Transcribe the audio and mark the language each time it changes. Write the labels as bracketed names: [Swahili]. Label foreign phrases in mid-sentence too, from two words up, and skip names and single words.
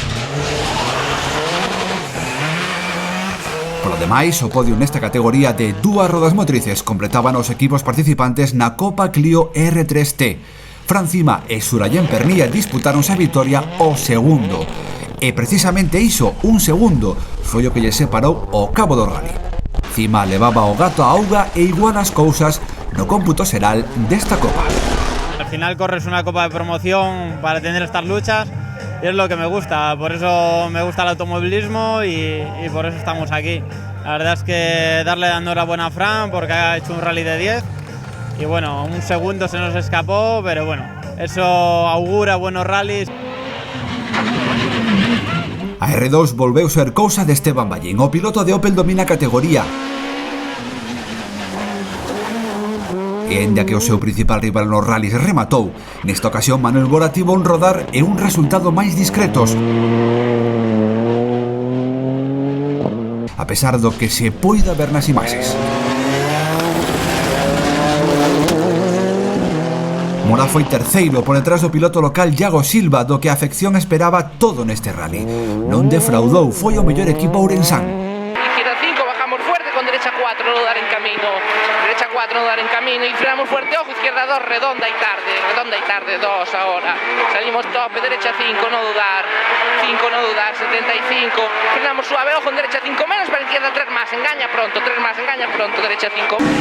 [Galician] Polo demais, o podio nesta categoría de dúas rodas motrices completaban os equipos participantes na Copa Clio R3T. Fran Cima e Surayen Pernilla disputáronse a vitoria o segundo. E precisamente iso, un segundo, foi o que lle separou ao cabo do rally. Cima levaba o gato a auga e igual as cousas no cómputo xeral desta Copa. [Spanish] Al final corres una Copa de promoción para tener estas luchas y es lo que me gusta, por eso me gusta el automovilismo y por eso estamos aquí. La verdad es que darle la enhorabuena a Fran porque ha hecho un rally de 10 y bueno, un segundo se nos escapó, pero bueno, eso augura buenos rallies. [Galician] A R2 volveu ser cousa de Esteban Ballín, o piloto de Opel domina a categoría. E aínda que o seu principal rival nos rallies rematou, nesta ocasión Manuel Bora tivo un rodar e un resultado máis discretos. A pesar do que se poida ver nas imaxes. Mora foi terceiro por detrás do piloto local Iago Silva, do que a afección esperaba todo neste rally. Non defraudou, foi o mellor equipo ourensán. [Spanish] Izquierda 5, bajamos fuerte con derecha 4, no dar en camino. Derecha 4, no dar en camino y frenamos fuerte, ojo, izquierda 2, redonda y tarde 2 ahora. Salimos tope, derecha 5, no dudar, 75. Frenamos suave, ojo, en derecha 5 menos, para izquierda 3 más, engaña pronto, derecha 5.